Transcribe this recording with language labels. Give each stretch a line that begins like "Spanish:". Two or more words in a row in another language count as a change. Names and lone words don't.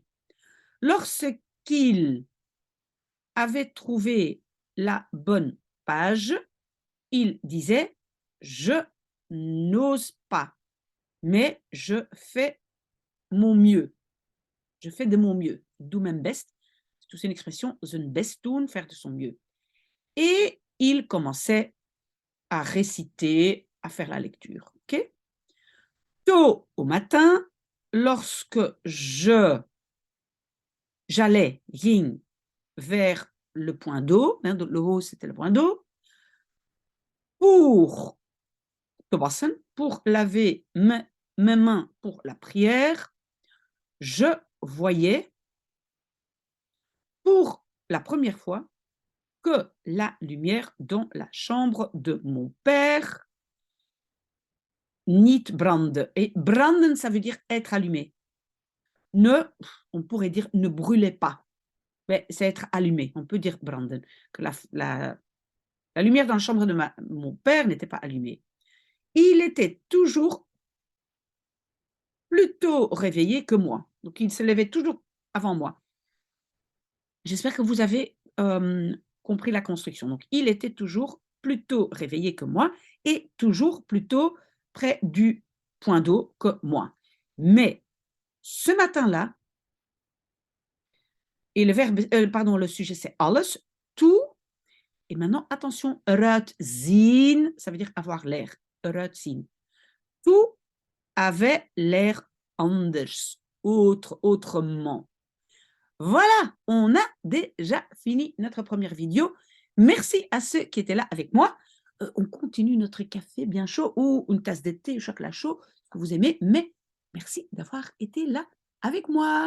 French: Lorsqu'il avait trouvé la bonne page, il disait « Je n'ose pas, mais je fais mon mieux. Je fais de mon mieux.
Dutch: Doe mijn best.
French: » C'est aussi une expression,
Dutch: zijn best doen,
French: faire de son mieux. Et il commençait à réciter, à faire la lecture. Okay? Tôt au matin, lorsque j'allais, ging, vers le point d'eau, hein, le haut c'était le point d'eau, pour
Dutch: te wassen,
French: pour laver mes mains pour la prière, je voyais pour la première fois que la lumière dans la chambre de mon père
Dutch: niet brandde.
French: Et branden, ça veut dire être allumé. On pourrait dire ne brûlait pas. Mais c'est être allumé. On peut dire branden. Que la lumière dans la chambre de mon père n'était pas allumée. Il était toujours plus tôt réveillé que moi. Donc, il se levait toujours avant moi. J'espère que vous avez compris la construction. Donc, il était toujours plus tôt réveillé que moi et toujours plus tôt près du point d'eau que moi. Mais ce matin-là, et le sujet c'est alles, tout. Et maintenant, attention,
Dutch: eruit zien,
French: ça veut dire avoir l'air.
Dutch: Eruit zien.
French: Tout avait l'air anders, autrement. Voilà, on a déjà fini notre première vidéo. Merci à ceux qui étaient là avec moi. On continue notre café bien chaud ou une tasse de thé au chocolat chaud, ce que vous aimez, mais merci d'avoir été là avec moi.